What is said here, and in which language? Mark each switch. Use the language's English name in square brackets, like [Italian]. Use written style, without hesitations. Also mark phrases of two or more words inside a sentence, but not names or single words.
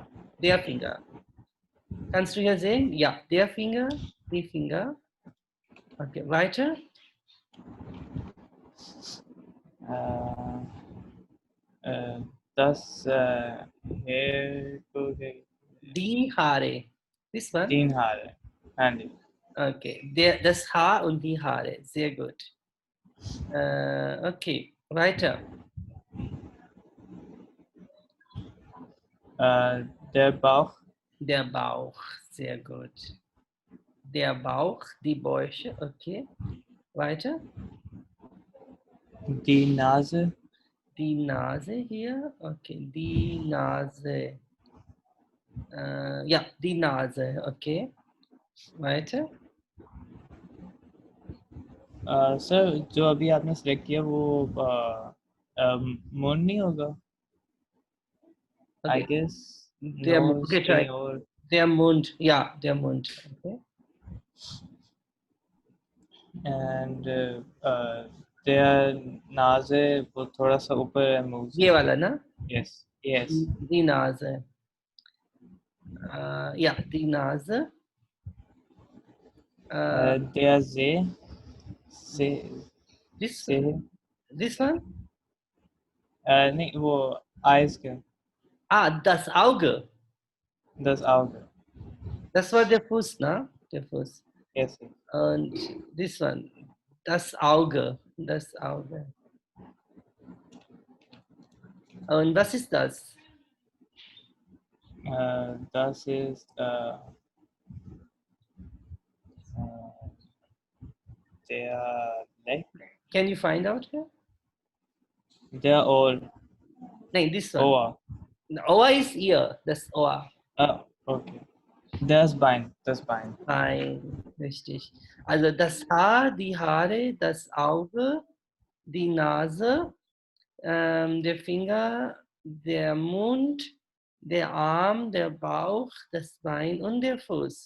[German] der Finger. Kannst du hier sehen? Ja, der Finger, die Finger. Okay, weiter. Das Die Haare. [English] This one. [Hindi] तीन हार है हाँ जी [German] Okay, das Haar und die Haare. Sehr gut. Okay, weiter. der Bauch, Der Bauch. Sehr gut. Der Bauch, die Bäuche. Okay, weiter. die Nase, Die Nase hier. Okay, die Nase. Ja, die Nase. Okay, weiter. [Hindi] सर जो अभी आपने सेलेक्ट किया वो मुंड नहीं होगा आई [English] Okay, guess nose okay, try. [Hindi] कहीं और [German] Der Mund. Ja, der Mund. Okay. [Hindi] एंड [German] der Nase [Hindi] वो थोड़ा सा ऊपर है मुंह से ये वाला ना? [English] yes yes [German] Die Nase. Ja, die Nase. der See से [English] This, [Hindi] से [English] this one? [Hindi] नहीं वो आइज के [German] Ah, das Auge. 10 Auge Das war der Fuß, ne? Der Fuß. यस [English] Und this one, [German] das Auge. Das Auge. Und was ist das? das ist der Leg, [English] Can you find out here? [German] der Ohr, [English] No, this one. [German] Ohr. [English] Ohr is ear. [German] Das Ohr. Okay. Das Bein, das Bein. Nein, richtig. Also das Haar, die Haare, das Auge, die Nase, der Finger, der Mund, der Arm, der Bauch, das Bein und der Fuß.